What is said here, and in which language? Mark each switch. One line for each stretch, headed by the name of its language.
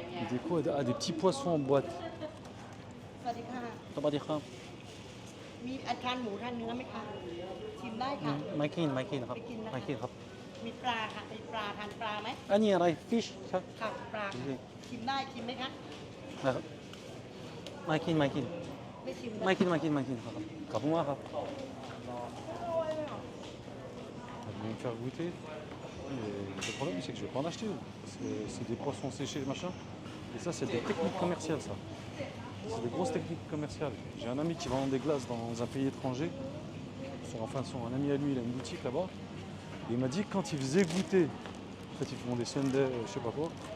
French: Des petits poissons en boîte.
Thai: สวัสดีค่ะ สวัสดีครับ มีอันทานหมูทานเนื้อไหมคะชิมได้ค่ะ ไม่กินครับ ไม่กินนะคะ ไม่กินครับ มีปลาค่ะมีปลาทานปลาไหม อันนี้อะไร fish ครับ ค่ะปลาค่ะชิมได้ชิมไหมคะ นะครับไม่กิน ไม่ชิมนะ ไม่กินครับขอบคุณมากครับ
French: Je vais me faire goûter. Et le problème c'est que je vais pas en acheter. C'est des poissons séchés machin. Et ça c'est des techniques commerciales ça. C'est des grosses techniques commerciales. J'ai un ami qui vend des glaces dans un pays étranger. Un ami à lui, il a une boutique là-bas. Et il m'a dit que quand il faisait goûter, en fait ils font des sundaes, je sais pas quoi,